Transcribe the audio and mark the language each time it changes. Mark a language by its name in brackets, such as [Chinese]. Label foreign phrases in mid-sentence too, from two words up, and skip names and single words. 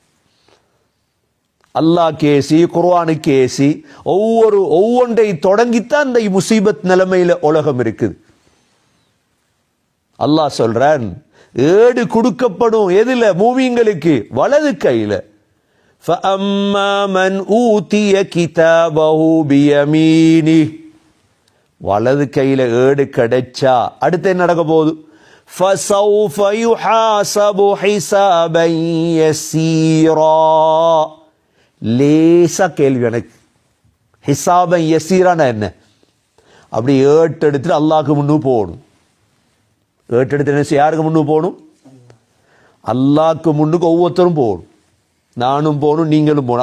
[Tamil] அல்லாஹ் கேசி, குர்ஆனு கேசி, ஒவ்வொன்றை தொடங்கித்தான் இந்த முசீபத் நிலைமையில உலகம் இருக்குது. அல்லாஹ் சொல்றான் ஏடு கொடுக்கப்படும். எதுல? மூமின்களுக்கு வலது கையில. [Arabic] فَأَمَّا مَنْ أُوتِيَ كِتَابَهُ بِيَمِينِهِ, [Tamil] வலது கையில ஏடு கிடைச்சா அடுத்து என்ன நடக்க போகுது? [Arabic] فَسَوْفَ يُحَاسَبُ حِسَابًا يَسِيرًا. [Tamil] லேசா கேள்வி எனக்கு, [Arabic] حسابا يسيرا [Tamil] என்ன? அப்படி ஏட்டு எடுத்துட்டு அல்லாஹ்க்கு முன்னு போகணும். ஏட்டு எடுத்து என்ன யாருக்கு முன்னு போகணும்? அல்லாஹ்க்கு முன்னுக்கு ஒவ்வொருத்தரும் போகணும். நானும் போகணும், நீங்களும் போகணும்.